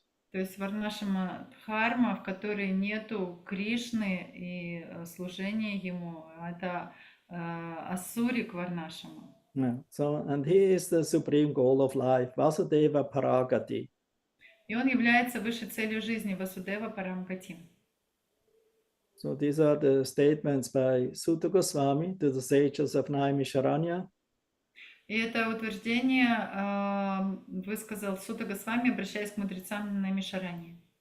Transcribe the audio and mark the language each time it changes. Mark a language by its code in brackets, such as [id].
[ru] То есть варнашама дхарма, в которой нету Кришны и служения ему, это асурик варнашама. [en] Yeah. So, and he is the supreme goal of life, [sa] Vasudeva Paragati. [ru] И он является высшей целью жизни, [sa] Vasudeva Paramgati. [en] So these are the statements by Sutta Goswami to the sages of Naimisharanya. [ru] И это утверждение высказал Сутта Госвами, обращаясь к мудрецам на Мишаране.